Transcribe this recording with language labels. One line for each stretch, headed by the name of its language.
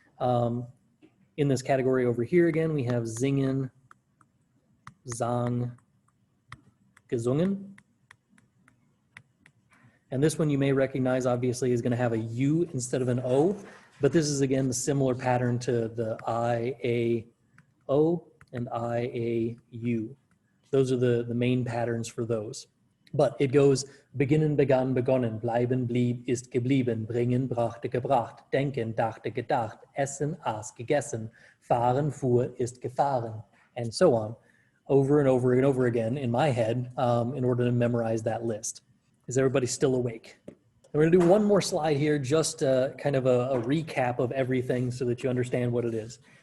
English: In this category over here again, we have
German: singen, sang, gesungen.
English: And this one you may recognize obviously is going to have a U instead of an O, but this is again the similar pattern to the I, A, O and I, A, U. Those are the main patterns for those. But it goes
German: beginnen, begann, begonnen, bleiben, blieb, ist geblieben, bringen, brachte, gebracht, denken, dachte, gedacht, essen, aß, gegessen, fahren, fuhr, ist gefahren,
English: and so on, over and over and over again in my head in order to memorize that list. Is everybody still awake? We're going to do one more slide here, just kind of a recap of everything so that you understand what it is.